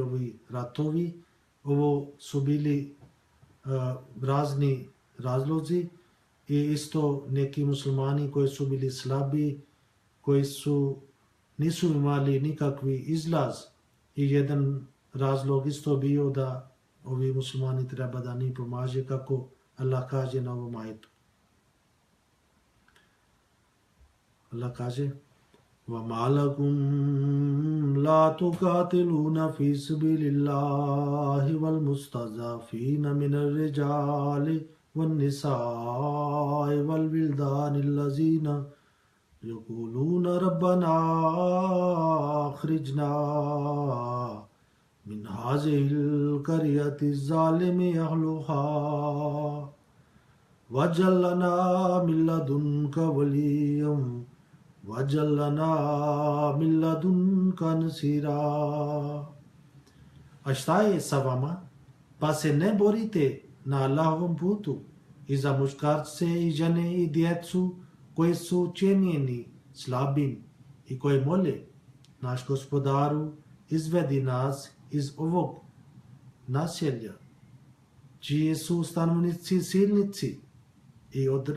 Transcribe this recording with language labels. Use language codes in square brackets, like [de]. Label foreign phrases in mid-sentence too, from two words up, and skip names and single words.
[bs] ovi ratovi, ovo su bili razni razlozi i isto neki muslimani koji su bili slabi, koji nisu imali nikakvi izlaz i jedan razlog isto bio da ovi muslimani treba da ni pomaže kako Allah kaže na ovom ajetu. Allah kaže [ar] وَمَا لَكُمْ لَا تُقَاتِلُونَ فِي سَبِيلِ اللَّهِ وَالْمُسْتَضْعَفِينَ مِنَ الرِّجَالِ وَالنِّسَاءِ وَالْوِلْدَانِ الَّذِينَ يَقُولُونَ رَبَّنَا أَخْرِجْنَا مِنْ هَٰذِهِ الْقَرْيَةِ الظَّالِمِ أَهْلُهَا وَاجْعَل لَّنَا مِن لَّدُنكَ وَلِيًّا وَاجْعَل لَّنَا مِن لَّدُنكَ نَصِيرًا. [bs] A šta je sa vama? Pa se ne borite na Allahovom putu i za muškarce i žene i djecu koji su učinjeni slabim i koji mole, naš Gospodaru, izvedi nas iz ovog naselja, čiji su stanovnici silnici i